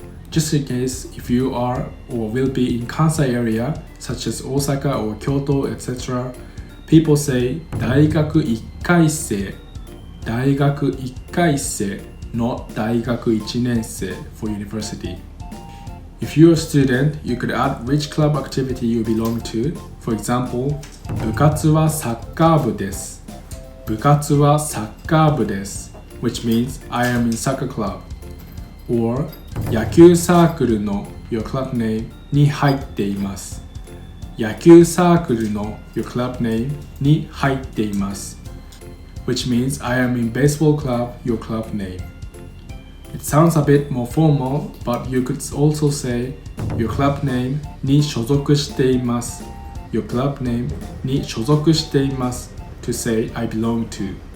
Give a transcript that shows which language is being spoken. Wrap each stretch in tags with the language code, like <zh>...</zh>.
<en>Just in case if you are or will be in Kansai area, such as Osaka or Kyoto, etc., people say</en> <ja>大学1回生、大学1回生</ja> <en>not</en> <ja>大学1年生</ja> <en>for university. If you're a student, you could add which club activity you belong to.</en> <ja>For example, 部活はサッカー部です。部活はサッカー部です</ja> <en>which means I am in soccer club.</en> <ja>Or 野球サークルの</ja> <en>your club name</en> <ja>に入っています。野球サークルの</ja> <en>your club name</en> <ja>に入っています</ja> <en>which means I am in baseball club your club name. It sounds a bit more formal, but you could also say your club name</en> <ja>に所属しています</ja> <en>your club name に所属しています to say I belong to.</en>